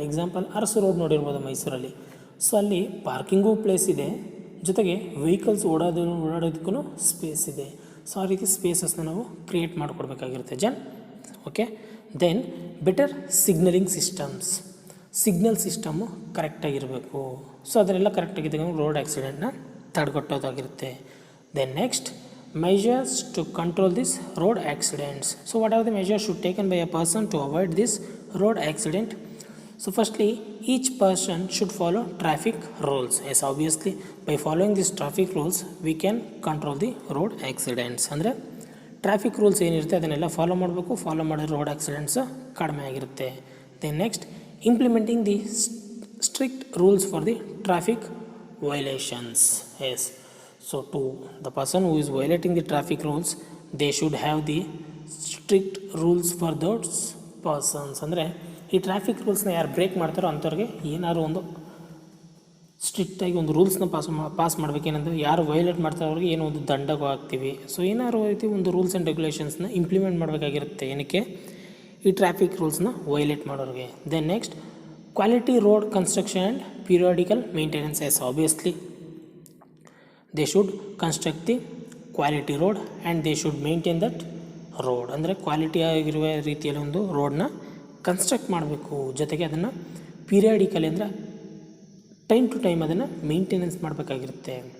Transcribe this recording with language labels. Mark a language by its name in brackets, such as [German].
[Kannada] Example, Arasu road ನೋಡಿರ್ಬೋದು ಮೈಸೂರಲ್ಲಿ. So ಅಲ್ಲಿ ಪಾರ್ಕಿಂಗೂ ಪ್ಲೇಸ್ ಇದೆ, ಜೊತೆಗೆ ವೆಹಿಕಲ್ಸ್ ಓಡಾಡೋದಕ್ಕೂ ಸ್ಪೇಸ್ ಇದೆ. ಸೊ ಆ ರೀತಿ ಸ್ಪೇಸಸ್ನ ನಾವು create ಮಾಡಿಕೊಡ್ಬೇಕಾಗಿರುತ್ತೆ okay. Then better signalling signal system ಕರೆಕ್ಟಾಗಿರಬೇಕು. So ಅದನ್ನೆಲ್ಲ ಕರೆಕ್ಟಾಗಿದ್ದಾಗ road ಆ್ಯಕ್ಸಿಡೆಂಟ್ನ ತಡೆಗಟ್ಟೋದಾಗಿರುತ್ತೆ. [English] Then next measures to control this road accidents. So what are the measures should taken by a person to avoid this road accident? So firstly, each person should follow traffic rules. Yes, obviously by following these traffic rules we can control the road accidents. [Kannada] ಅಂದರೆ traffic rules ಏನಿರುತ್ತೆ ಅದನ್ನೆಲ್ಲ follow ಮಾಡಬೇಕು. Follow ಮಾಡಿದ್ರೆ road accidents ಕಡಿಮೆ ಆಗಿರುತ್ತೆ. [English] Then next implementing the strict rules for the traffic violations. Yes, so to the person who is violating the traffic rules, they should have the strict rules for those persons. [Kannada] ಅಂದರೆ ಈ traffic ರೂಲ್ಸ್ನ ಯಾರು break ಮಾಡ್ತಾರೋ ಅಂಥವ್ರಿಗೆ ಏನಾದ್ರು ಒಂದು ಸ್ಟ್ರಿಕ್ಟಾಗಿ ಒಂದು ರೂಲ್ಸ್ನ pass ಮಾಡಬೇಕೇನಂದ್ರೆ, ಯಾರು violate ಮಾಡ್ತಾರೋ ಅವ್ರಿಗೆ ಏನೋ ಒಂದು ದಂಡಗೂ ಹಾಕ್ತೀವಿ. ಸೊ ಏನಾದ್ರು ರೀತಿ ಒಂದು ರೂಲ್ಸ್ ಆ್ಯಂಡ್ ರೆಗ್ಯುಲೇಷನ್ಸ್ನ ಇಂಪ್ಲಿಮೆಂಟ್ ಮಾಡಬೇಕಾಗಿರುತ್ತೆ. ಏನಕ್ಕೆ, ಈ ಟ್ರಾಫಿಕ್ ರೂಲ್ಸ್ನ ವೈಲೇಟ್ ಮಾಡೋರಿಗೆ. [English] Then next quality road construction and periodical maintenance. Yes, obviously they should construct the quality road and they should maintain that road. [Kannada] ಅಂದರೆ ಕ್ವಾಲಿಟಿ ಆಗಿರುವ ರೀತಿಯಲ್ಲಿ ಒಂದು ರೋಡ್ನ ಕನ್ಸ್ಟ್ರಕ್ಟ್ ಮಾಡಬೇಕು. ಜೊತೆಗೆ ಅದನ್ನು ಪೀರಿಯಾಡಿಕಲಿ ಅಂದರೆ ಟೈಮ್ ಟು ಟೈಮ್ ಅದನ್ನು ಮೇಂಟೆನೆನ್ಸ್ ಮಾಡಬೇಕಾಗಿರುತ್ತೆ.